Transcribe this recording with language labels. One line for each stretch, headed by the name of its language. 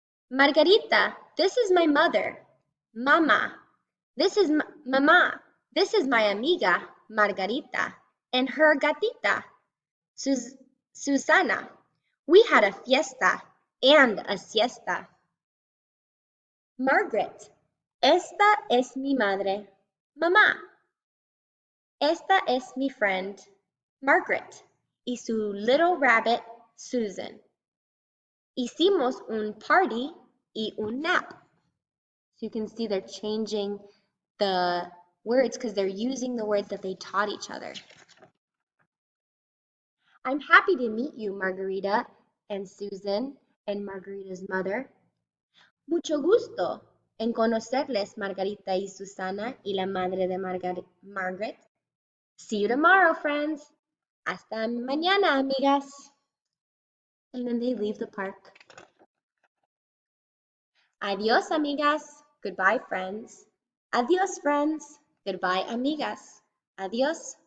English: Margarita, this is my mother. Mama, this is Mama. This is my amiga, Margarita, and her gatita, Susana. We had a fiesta and a siesta. Margaret, esta es mi madre. Mamá, esta es mi friend, Margaret, y su little rabbit, Susan. Hicimos un party y un nap. So you can see they're changing the words because they're using the words that they taught each other. I'm happy to meet you, Margarita and Susan and Margarita's mother. Mucho gusto en conocerles, Margarita y Susana y la madre de Margaret. See you tomorrow, friends.
Spanish: Hasta mañana, amigas.
English: And then they leave the park.
Spanish: Adios, amigas.
English: Goodbye, friends.
Spanish: Adios,
English: friends. Goodbye,
Spanish: amigas. Adios.